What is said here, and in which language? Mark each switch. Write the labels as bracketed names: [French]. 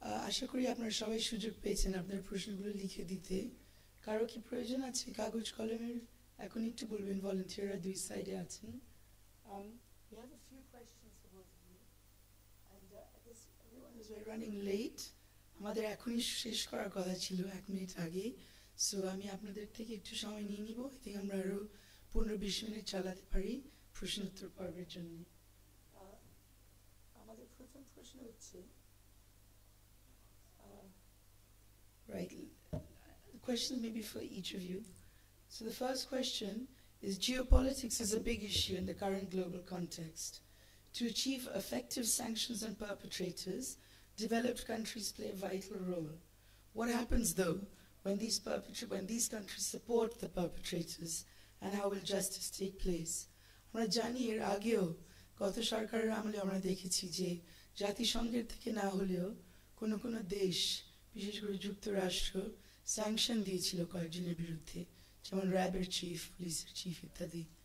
[Bangla] আশা করি আপনারা সবাই সুযোগ পেয়েছেন আপনার প্রশ্নগুলো লিখে দিতে। কারো কি প্রয়োজন আছে কাগজ কলমের? এখন একটু বলবেন, ভলান্টিয়াররা দুই সাইডে আছেন। [English] We have a few questions for both of you, and I guess everyone is running late. [Bangla] আমাদের এখনই শেষ করার কথা ছিল 1 মিনিট আগে, সো আমি আপনাদের থেকে একটু সময় নিয়ে নিব। [English] I think [Bangla] আমরা আরো 15-20 মিনিট চালাতে পারি প্রশ্নোত্তর পর্বের জন্য। আমাদের প্রথম প্রশ্ন হচ্ছে, [English] right, the question may be for each of you. So the first question is, geopolitics is a big issue in the current global context. To achieve effective sanctions on perpetrators, developed countries play a vital role. What happens though when these countries support the perpetrators, and how will justice take place? [Bangla] আমরা জানি এর আগেও গত সরকারের আমলে আমরা দেখেছি যে জাতিসংঘের থেকে না হলেও কোনো দেশ, বিশেষ করে যুক্তরাষ্ট্র, স্যাংশন দিয়েছিল কয়েকজনের বিরুদ্ধে, যেমন র্যাবের চিফ, পুলিশের চিফ ইত্যাদি।